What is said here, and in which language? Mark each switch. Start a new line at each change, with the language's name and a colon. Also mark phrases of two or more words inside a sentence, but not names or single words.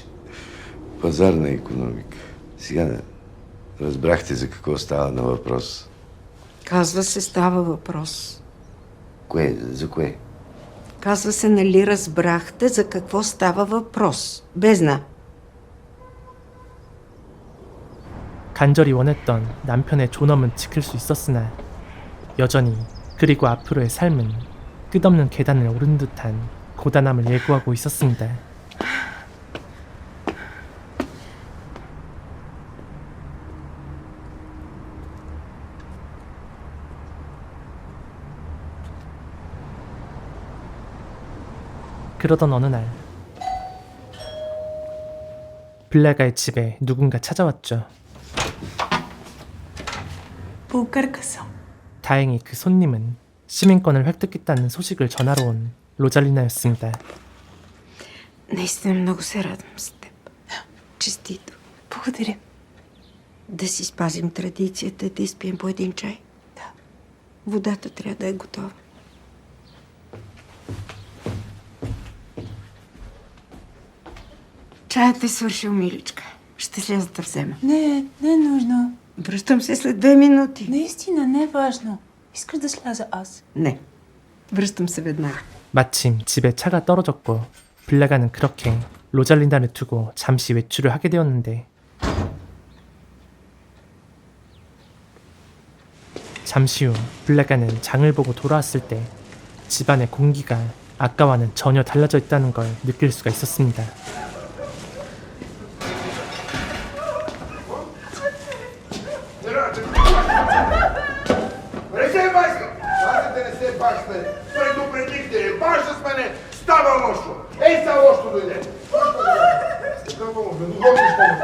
Bulgarian: Пазарна икономика. Сега разбрахте за какво става на въпрос. Казва се, става въпрос. Кое? За кое? Казва се, нали разбрахте за какво става въпрос? Бездна.
Korean: 간절히 원했던 남편의 존엄은 지킬 수 있었으나 여전히 그리고 앞으로의 삶은 끝없는 계단을 오른 듯한 고단함을 예고하고 있었습니다. 그러던 어느 날 블라가의 집에 누군가 찾아왔죠.
Bulgarian: Българка съм.
Korean: 다행히 그 손님은 시민권을 획득했다는 소식을 전하러 온 로잘리나였습니다.
Bulgarian: Наистина много се радвам с теб. Честито. Благодаря. Да си спазим традицията да изпием по един чай. Да. Водата трябва да е готова. Чаят е свършил, миличка. Ще сляза да взема. Не е нужно. Връщам се след 2 минути. Наистина не е важно. Искаш да сляза аз? Не. Връщам се веднага.
Korean: 마침 집에 차가 떨어졌고 블라가는 그렇게 로잘리나를 두고 잠시 외출을 하게 되었는데 잠시 후 블라가는 장을 보고 돌아왔을 때 집안의 공기가 아까와는 전혀 달라져 있다는 걸 느낄 수가 있었습니다.
Bulgarian: Предупредихте, баш с мене става лошо. Ей, са лошо дойде. Какво помогне? Духовно ще помогне.